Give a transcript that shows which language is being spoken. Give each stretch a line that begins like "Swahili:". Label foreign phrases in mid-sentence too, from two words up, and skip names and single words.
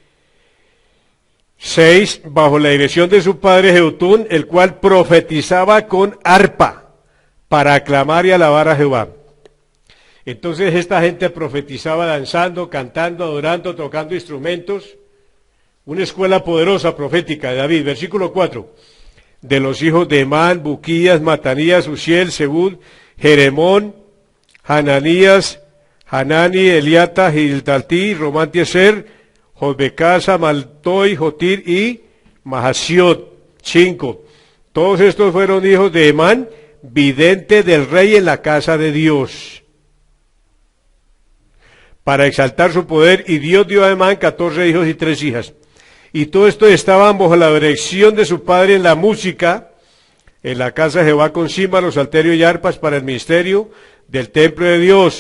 Spanish: 6, bajo la dirección de su padre Jeutún, el cual profetizaba con arpa para aclamar y alabar a Jehová. Entonces esta gente profetizaba danzando, cantando, adorando, tocando instrumentos. Una escuela poderosa profética de David. Versículo 4. De los hijos de Emán, Buquías, Matanías, Uziel, Sebud, Jeremón, Hananías, Hanani, Eliata, Giltaltí, Romantieser, Josbecasa, Maltoy, Jotir y Mahasiot. 5. Todos estos fueron hijos de Emán, vidente del rey en la casa de Dios, para exaltar su poder, y Dios dio a Emán 14 hijos y 3 hijas. Y todo esto estaban bajo la dirección de su padre en la música, en la casa de Jehová con címbalos, salterios y arpas para el ministerio del templo de Dios.